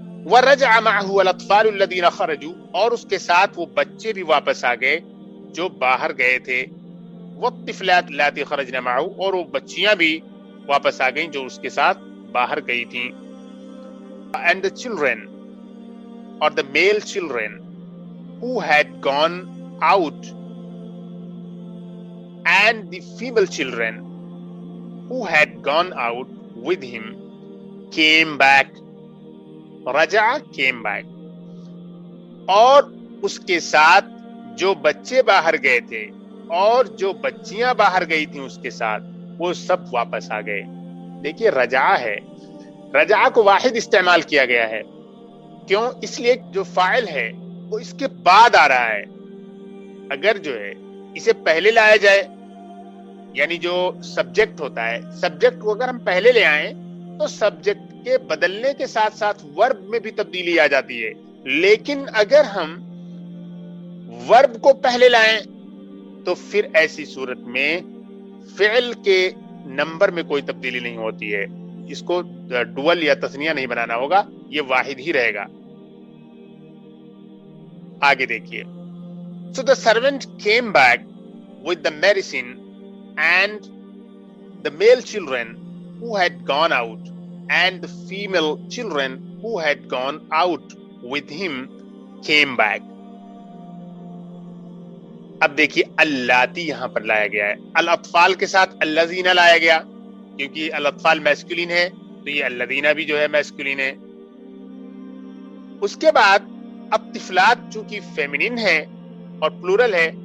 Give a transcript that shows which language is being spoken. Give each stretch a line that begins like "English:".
Arabic: وَرَجَعَ مَعَهُ الْأَطْفَالُ الَّذِينَ خَرَجُوا,
Urdu: اور اس کے ساتھ وہ بچے بھی واپس آ گئے جو باہر گئے تھے.
Arabic: وَالطِّفْلَاتُ اللَّاتِي خَرَجْنَ مَعَهُ,
Urdu: اور وہ بچیاں بھی واپس آ گئیں جو اس کے ساتھ باہر گئی تھیں.
English: And the children, or the male children who had gone out, and the female children who had gone out with him came back.
Urdu: رجع
English: came back,
Urdu: اور اس کے ساتھ جو بچے باہر گئے تھے اور جو بچیاں باہر گئی تھیں اس کے ساتھ وہ سب واپس آ گئے. دیکھیے رجع ہے, رجع کو واحد استعمال کیا گیا ہے. کیوں؟ اس لیے جو فاعل ہے وہ اس کے بعد آ رہا ہے. اگر جو ہے اسے پہلے لایا جائے, یعنی جو سبجیکٹ ہوتا ہے, سبجیکٹ کو اگر ہم پہلے لے آئیں تو سبجیکٹ کے بدلنے کے ساتھ ساتھ ورب میں بھی تبدیلی آ جاتی ہے. لیکن اگر ہم ورب کو پہلے لائیں تو پھر ایسی صورت میں فعل کے نمبر میں کوئی تبدیلی نہیں ہوتی ہے. اس کو ڈوئل یا تثنیہ نہیں بنانا ہوگا, یہ واحد ہی رہے گا. آگے دیکھیے.
English: So the servant came back with the medicine, and the male children who had gone out and the female children who had gone out with him came back.
Urdu: اب دیکھیے اللاتی یہاں پر لایا گیا ہے, الاطفال کے ساتھ الذین لایا گیا کیونکہ الاطفال میسکولین ہے, تو یہ الذین بھی جو ہے میسکولین ہے. اس کے بعد اب طفلات چونکہ فیمینین ہے اور پلورل ہے